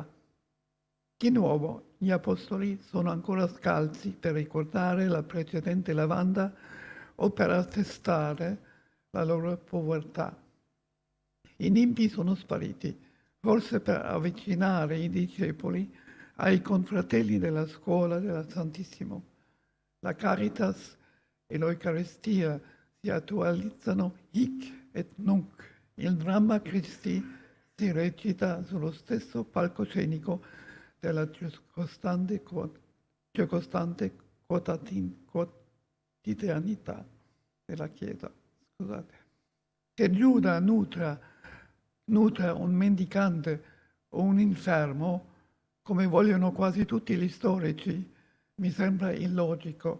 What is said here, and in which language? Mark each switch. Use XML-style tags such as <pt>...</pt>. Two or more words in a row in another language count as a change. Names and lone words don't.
<it>Di nuovo gli apostoli sono ancora scalzi per ricordare la precedente lavanda o per attestare la loro povertà. I nimbi sono spariti, forse per avvicinare i discepoli ai confratelli della scuola del Santissimo. La Caritas e l'Eucaristia si attualizzano</it> <la>hic et nunc.</la> <it>Il dramma Christi si recita sullo stesso palcoscenico della circostante quotidianità della Chiesa. Scusate. Che Giuda nutra un mendicante o un infermo, come vogliono quasi tutti gli storici, mi sembra illogico.</it>